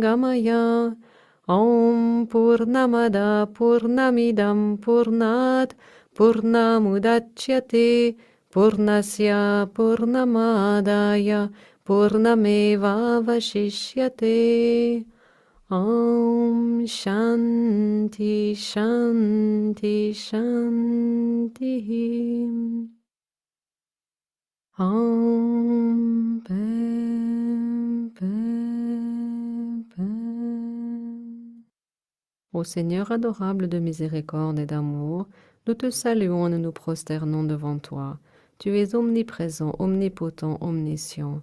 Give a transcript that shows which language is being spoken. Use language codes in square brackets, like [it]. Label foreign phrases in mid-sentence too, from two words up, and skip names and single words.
[sa] Gamaya Om Purnamada Purnamidam Purnat Purnamudachyate Purnasya Purnamadaya Purnameva Vashishyate Om Shanti Shanti Shanti Om Pem Pem Pem. [fr] Ô Seigneur adorable de miséricorde et d'amour, nous te saluons et nous nous prosternons devant toi. Tu es omniprésent, omnipotent, omniscient.